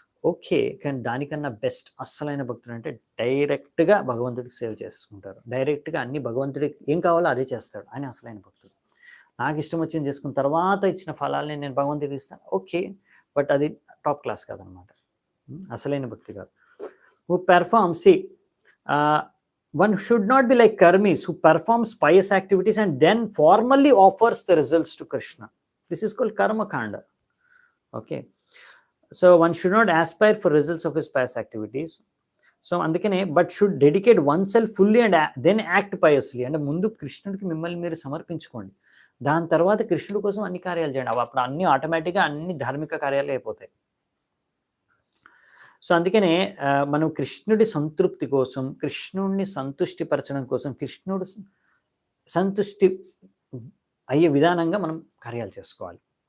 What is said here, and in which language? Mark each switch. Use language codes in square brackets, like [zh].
[te] Okay, కానీ దానికన్నా best అస్సలైన భక్తుడు అంటే డైరెక్ట్గా భగవంతుడికి సేవ చేసుకుంటారు. డైరెక్ట్గా అన్ని భగవంతుడికి ఏం కావాలో అదే చేస్తాడు. ఆయన అసలైన భక్తుడు. నాకు ఇష్టం వచ్చింది చేసుకున్న తర్వాత ఇచ్చిన ఫలాల్ని నేను భగవంతుడికి ఇస్తాను, ఓకే, బట్ అది టాప్ క్లాస్ కాదనమాట, అసలైన భక్తి కాదు. [en] Who performs, see, one should not be like karmis who performs pious activities and then formally offers the results to Krishna. This is called karma kanda. Okay, so one should not aspire for results of his pious activities. So [te] అందుకనే [en] But should dedicate one self fully and then act piously. [te] అంటే ముందు కృష్ణుడికి మిమ్మల్ని మీరు సమర్పించుకోండి, దాని తర్వాత కృష్ణుడి కోసం అన్ని కార్యాలు చేయండి. అప్పుడు అన్ని ఆటోమేటిక్గా అన్ని ధార్మిక కార్యాలు అయిపోతాయి. సో అందుకనే మనం కృష్ణుడి సంతృప్తి కోసం, కృష్ణుడిని సంతుష్టిపరచడం కోసం, కృష్ణుడు సంతుష్టి అయ్యే విధానంగా మనం కార్యాలు చేసుకోవాలి.